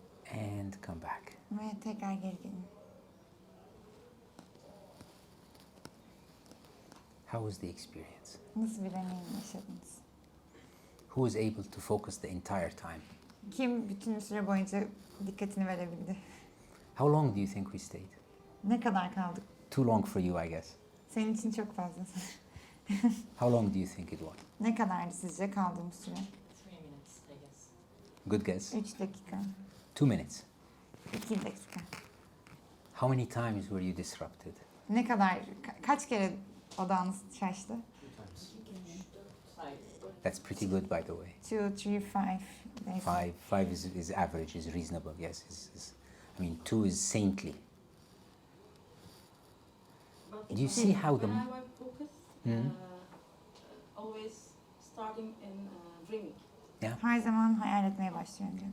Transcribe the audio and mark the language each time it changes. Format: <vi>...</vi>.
<en>And come back.</en> <tr>Ve tekrar geri gelin.</tr> <en>How was the experience?</en> <tr>Nasıl bir deneyim yaşadınız?</tr> <en>Who was able to focus the entire time?</en> <tr>Kim bütün süre boyunca dikkatini verebildi?</tr> <en>How long do you think we stayed?</en> <tr>Ne kadar kaldık?</tr> <en>Too long for you, I guess.</en> <tr>Senin için çok fazla.</tr> <en>How long do you think it was?</en> <tr>Ne kadardı sizce kaldığımız süre?</tr> <en>3 minutes, I guess. Good guess.</en> <tr>3 dakika.</tr> <en>2 minutes.</en> <tr>2 dakika.</tr> <en>How many times were you disrupted?</en> <tr>Ne kadar, kaç kere odağınız şaştı?</tr> <en>2 times. 2, 3, 4, 5. That's pretty good, by the way. 2, 3, 5. They say. Five is average, is reasonable. Yes, I mean 2 is saintly. But Do you see how the when I work focus, Hmm? always starting in dreaming.</en> <tr>Her zaman hayal etmeye başlıyorum diyor.</tr>